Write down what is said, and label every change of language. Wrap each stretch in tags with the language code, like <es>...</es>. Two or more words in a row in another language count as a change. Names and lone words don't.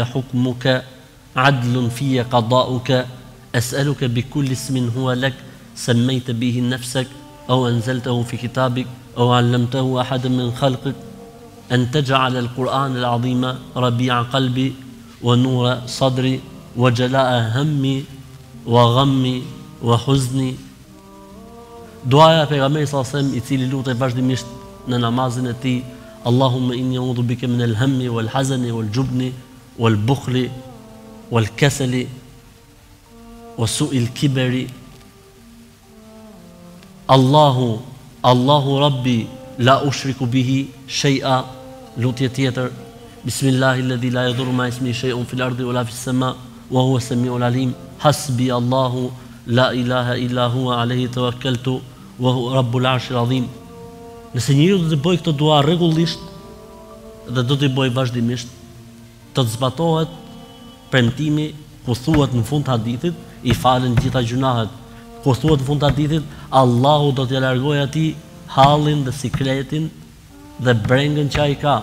<ar>حكمك عدل فيّ قضاؤك أسألك بكل اسم هو لك سميت به نفسك أو أنزلته في كتابك أو علمته أحدا من خلقك أن تجعل القرآن العظيم ربيع قلبي ونور صدري وجلاء همي وغمي وحزني.</ar> <sq>Duaja e pejgamberit</sq> <ar>صلى الله عليه وسلم</ar> <sq>i cili lutej vazhdimisht në namazin e tij,</sq> <ar>اللهم إني أعوذ بك من الهم والحزن والجبن والبخل والكسل وسوء الكبر. الله ربي لا أشرك به شيئا.</ar> <sq>Lutje tjetër,</sq> <ar>بسم الله الذي لا يضر مع اسمه شيء في الأرض ولا في السماء وهو السميع العليم. حسبي الله لا إله إلا هو عليه توكلت وهو رب العرش العظيم.</ar> <sq>Nëse njeriu do të bëjë këtë dua rregullisht dhe do t'i bëjë vazhdimisht, të zbatohet premtimi ku thuhet në fund të hadithit, i falen gjitha gjunahet. Ku thuhet në fund të hadithit, Allahu do t'i largojë atij hallin dhe sikletin dhe brengën që ai ka.</sq>